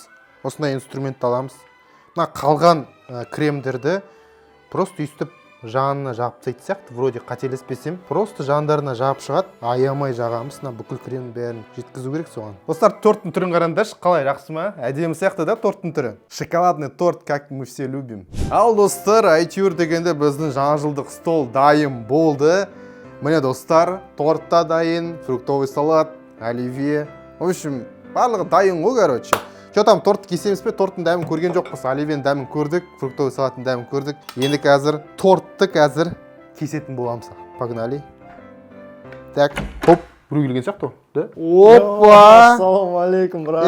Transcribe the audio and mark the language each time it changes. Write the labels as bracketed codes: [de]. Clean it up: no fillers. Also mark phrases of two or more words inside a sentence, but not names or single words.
[kk] Осындай инструмент аламыз. Мына қалған кремдерді просто үстіп жанына жапып тастайды сияқты, вроде қателеспесем. Просто жандарына жапып шығады, аямай жағамыз. Мына бүкіл кремнің бәрін жеткізу керек соған. Достар, торттың түрін қараңдаршы, қалай, жақсы ма? Әдемі сияқты да торттың түрі. [ru] Шоколадный торт, как мы все любим. [kk] Ал, достар, әйтеуір дегенде біздің жаңа жылдық стол дайын болды. Міне, достар, торт та дайын, [ru] фруктовый салат, [kk] оливье. [ru] В общем, [kk] барлығы дайын ғой, короче. [ru] Что там, [kk] тортты кесеміз бе? Торттың дәмін көрген жоқпыз. Оливьенің дәмін көрдік, [ru] фруктовый салаттың [kk] дәмін көрдік. Енді қазір тортты қазір кесетін боламыз. [ru] Погнали. [kk] Так, хоп, біреу келген сияқты, да? Опа! Ассалаумалейкум, брат.